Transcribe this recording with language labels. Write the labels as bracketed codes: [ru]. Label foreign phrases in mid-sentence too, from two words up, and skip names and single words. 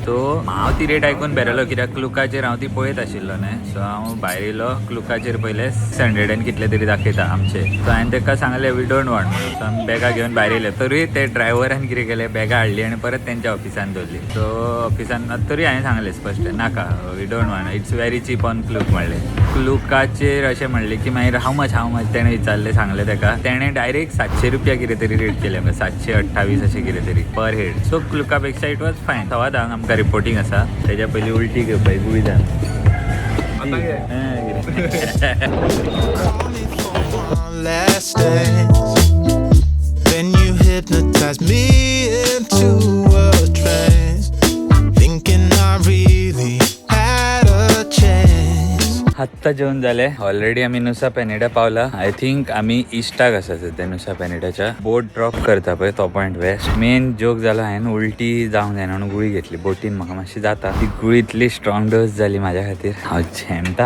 [kok] सो हांव ती रेट आयकून बेरलो, कित्याक क्लुकाचेर हांव ती पळयत आशिल्लो न्हय. सो हांव भायर येयलो, क्लुकाचेर पयले 600 आनी कितले तरी दाखयता आमचे. सो हांवें ताका सांगलें [en] we don't want [kok] म्हणून. सो आमी बॅगां घेवन भायर येयले. तरी ते ड्रायव्हरान कितें केलें, बॅगां हाडली आनी परत तेंच्या ऑफिसान दवरली. सो ऑफिसान तरी हांवें सांगलें स्पश्ट, नाका, [en] we don't want, it's very cheap on Klook म्हणलें. [kok] क्लुकाचेर अशें म्हणलें की मागीर [en] how much [kok] तेणें विचारलें, सांगलें ताका. तेणें डायरेक्ट 700 रुपया कितें तरी रेट केलें, 728 अशें कितें तरी [en] per head. [kok] सो क्लुका पेक्षा [en] it was fine. [kok] सवाद हांगा आमकां रिपोर्टींग आसा, तेज्या पयलीं उलटी घेवपाक गुळी [en] last days when you hypnotized me into a trance, thinking I really had a chance. [kok] आत्ता जेवण जाले ऑलरेडी. आमी नुसा पेनिडा पावला. [en] I think [kok] आमी इश्टाक आसा सध्या नुसा पेनिडाच्या. [en] boat drop [kok] करता पळय तो [en] point west. main joke [kok] जाला, हांवें उलटी जावंक जायना म्हणून गुळी घेतली. बोटीन म्हाका मातशी जाता. ती गुळी इतली [en] strong dose [kok] जाली म्हाज्या खातीर, हांव झेमता.